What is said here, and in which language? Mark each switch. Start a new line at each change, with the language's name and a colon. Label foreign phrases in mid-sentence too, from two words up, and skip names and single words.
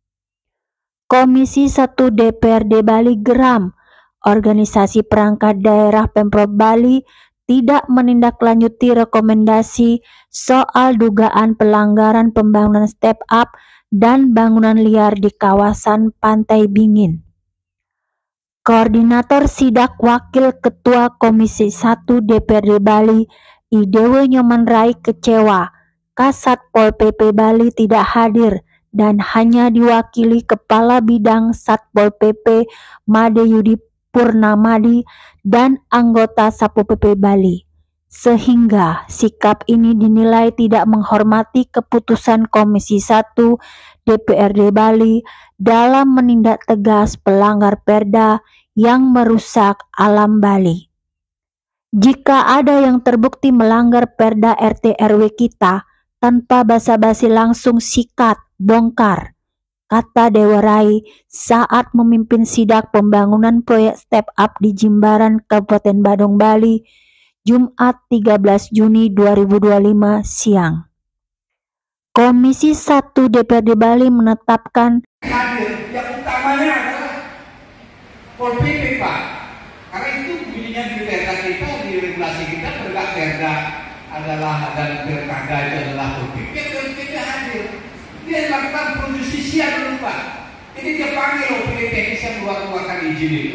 Indonesian: Komisi 1 DPRD Bali geram, organisasi perangkat daerah Pemprov Bali tidak menindaklanjuti rekomendasi soal dugaan pelanggaran pembangunan
English: step up
Indonesian: dan bangunan liar di kawasan Pantai Bingin. Koordinator Sidak Wakil Ketua Komisi 1 DPRD Bali, Idewo Nyoman Rai kecewa Kasatpol PP Bali tidak hadir dan hanya diwakili Kepala Bidang Satpol PP Made Yudi Purnamadi dan anggota Satpol PP Bali. Sehingga sikap ini dinilai tidak menghormati keputusan Komisi 1 DPRD Bali dalam menindak tegas pelanggar Perda yang merusak alam Bali. Jika ada yang terbukti melanggar Perda RT RW kita, tanpa basa-basi langsung sikat, bongkar, kata Dewa Rai saat memimpin sidak pembangunan proyek
English: step up
Indonesian: di Jimbaran, Kabupaten Badung, Bali, Jumat 13 Juni 2025 siang. Komisi 1 DPRD Bali menetapkan yang utamanya adalah Pol PP, Pak. Karena itu bunyinya di perda kita, di regulasi kita, perda adalah dan perkada itu adalah Pol PP. Pol PP hadir. Dia lakukan projustisia dulu, Pak. Jadi dia panggil OPD teknis yang keluarkan izin itu.